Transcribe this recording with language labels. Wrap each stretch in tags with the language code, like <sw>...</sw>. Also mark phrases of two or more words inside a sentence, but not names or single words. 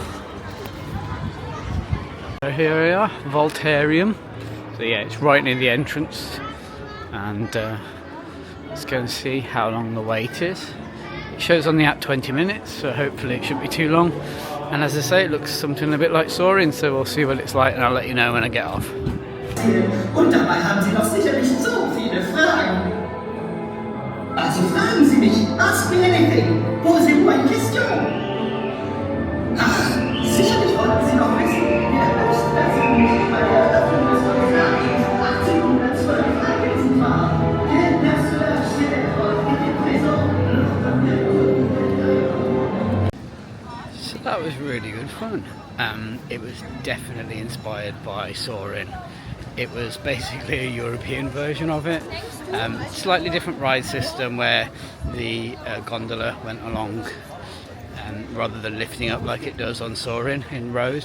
<en>So here we are, Volarium. So yeah, it's right near the entrance, and let's go and see how long the wait is. It shows on the app 20 minutes, so hopefully it shouldn't be too long. And as I say, it looks something a bit like soaring, so we'll see what it's like, and I'll let you know when I get off.</en> <de>Und dabei haben Sie doch sicherlich so viele Fragen. Also fragen Sie mich,</de> <en>ask me anything.</en> <fr>Posez-moi une question.</fr> <de>Ach, sicherlich wollten Sie noch wissen, wie der höchstpersönlich bei der Eröffnung des Volariums 1812 anwesend war.</de> <fr>Der Perceur Castello était présent lors de</fr> <en>So that was really good fun. It was definitely inspired by soaring. It was basically a European version of it. Slightly different ride system where the gondola went along rather than lifting up like it does on soaring in rows.</en>